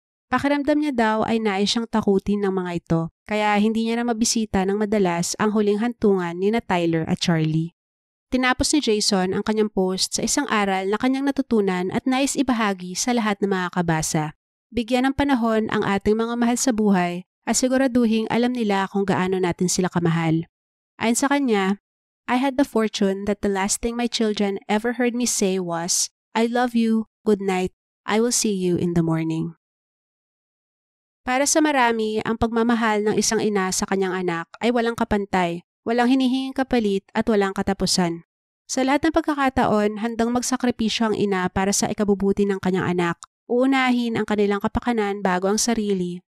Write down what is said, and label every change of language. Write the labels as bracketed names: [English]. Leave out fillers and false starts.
[Filipino] Pakiramdam niya daw ay nais siyang takutin ng mga ito, kaya hindi niya na mabisita ng madalas ang huling hantungan ni na Tyler at Charlie. Tinapos ni Jason ang kanyang post sa isang aral na kanyang natutunan at nais ibahagi sa lahat ng mga kabasa. Bigyan ng panahon ang ating mga mahal sa buhay at siguraduhing alam nila kung gaano natin sila kamahal. Ayon sa kanya, [English] I had the fortune that the last thing my children ever heard me say was, I love you, good night, I will see you in the morning. [Filipino] Para sa marami, ang pagmamahal ng isang ina sa kanyang anak ay walang kapantay, walang hinihinging kapalit at walang katapusan. Sa lahat ng pagkakataon, handang magsakripisyo ang ina para sa ikabubuti ng kanyang anak. Uunahin ang kanilang kapakanan bago ang sarili.